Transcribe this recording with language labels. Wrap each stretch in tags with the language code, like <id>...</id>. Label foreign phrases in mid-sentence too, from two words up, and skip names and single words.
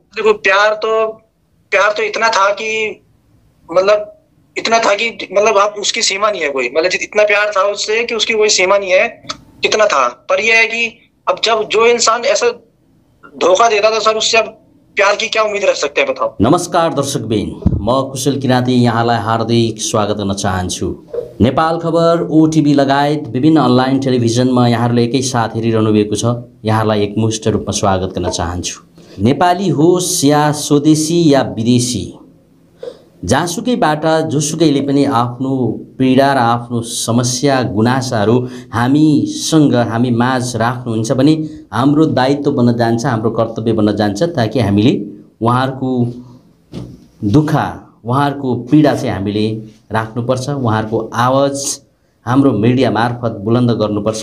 <hi>देखो प्यार तो इतना था कि मतलब इतना था कि मतलब आप उसकी सीमा नहीं है कोई, मतलब इतना प्यार था उससे कि उसकी कोई सीमा नहीं है, कितना था। पर यह है कि अब जब जो इंसान ऐसा धोखा देता था सर, उससे अब प्यार की क्या उम्मीद रख सकते हैं बताओ।</hi> <ne>नमस्कार दर्शकबिन, म कुशल किराती यहाँलाई हार्दिक स्वागत गर्न चाहन्छु। नेपाल खबर, ओटिभी लगायत विभिन्न अनलाइन टेलिभिजनमा यहाँहरूले एकैसाथ हेरिरहनु भएको छ। यहाँलाई एकमुष्ट रूपमा स्वागत गर्न चाहन्छु। नेपाली होस् या स्वदेशी या विदेशी, जहाँसुकैबाट जोसुकैले पनि आफ्नो पीडा र आफ्नो समस्या गुनासाहरू हामीसँग, हामी माझ राख्नुहुन्छ भने हाम्रो दायित्व बन्न जान्छ, हाम्रो कर्तव्य बन्न जान्छ, ताकि हामीले उहाँहरूको दुःख, उहाँहरूको पीडा चाहिँ हामीले राख्नुपर्छ, उहाँहरूको आवाज हाम्रो मिडिया मार्फत बुलन्द गर्नुपर्छ।</ne>